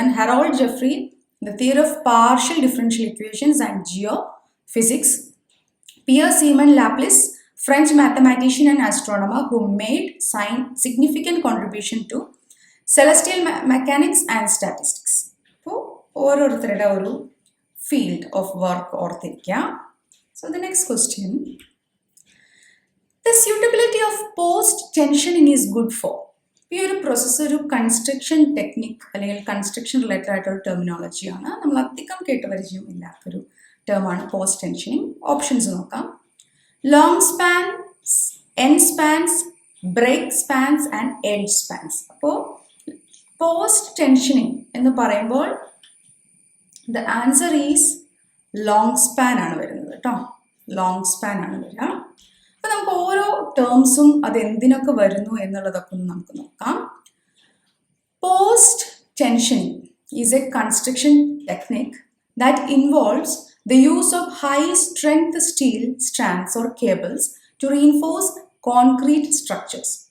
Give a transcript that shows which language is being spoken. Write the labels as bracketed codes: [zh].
[en] And Harold Jeffreys the theory of partial differential equations and geophysics. Pierre Simon Laplace, French mathematician and astronomer who made significant contribution to celestial mechanics and statistics. [ml] അപ്പോൾ ഓരോരുത്തരുടെ ഒരു field of work ഓർത്തിരിക്കുക. [en] So the next question, the suitability of post tensioning is good for. [ml] ഈ ഒരു process ഒരു construction technique അല്ലെങ്കിൽ construction related ആയിട്ടുള്ള ടെർമിനോളജിയാണ്. നമ്മൾ അധികം കേട്ട് പരിചയം ഇല്ലാത്തൊരു ടേമാണ് പോസ്റ്റ് ടെൻഷനിങ്. ഓപ്ഷൻസ് നോക്കാം. [en] Long spans, end spans, break spans and edge spans. [ml] അപ്പോൾ പോസ്റ്റ് ടെൻഷനിങ് എന്ന് പറയുമ്പോൾ [en] the answer is long span [ml] ആണ് വരുന്നത് കേട്ടോ. ലോങ് സ്പാൻ ആണ് വരിക. അപ്പോൾ നമുക്ക് ഓരോ ടേംസും അത് എന്തിനൊക്കെ വരുന്നു എന്നുള്ളതൊക്കെ ഒന്ന് നമുക്ക് നോക്കാം. [en] Post tensioning is a construction technique that involves the use of high-strength steel strands or cables to reinforce concrete structures.